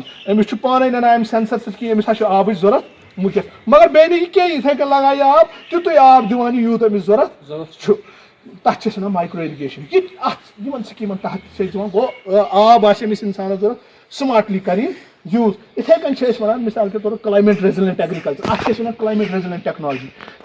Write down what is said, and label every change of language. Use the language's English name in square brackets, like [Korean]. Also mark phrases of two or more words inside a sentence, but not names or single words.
[Kashmiri] أمِس چھُ پانے نَنان اَمہِ سینسر سۭتۍ کہِ أمِس ہا چھُ آبٕچ ضوٚرتھ مُکِتھ مگر بیٚیہِ نہٕ یہِ کینٛہہ یِتھٕے کٔنۍ لگایہِ یہِ آب تیُتُے آب دِوان یہِ یوٗت أمِس ضوٚرتھ چھُ. تَتھ چھِ أسۍ وَنان [English] micro irrigation. [Kashmiri] یہِ تہِ اَتھ یِمن سکیٖمن تحت چھِ أسۍ دِوان گوٚو آب آسہِ أمِس اِنسانَس ضوٚرتھ سماٹلی کَرِ یہِ یوٗز. یِتھٕے کٔنۍ چھِ أسۍ وَنان [Urdu] مِثال کے طور پر [English] climate resilient agriculture. [Kashmiri] اَتھ چھِ أسۍ وَنان [English] climate resilient technology.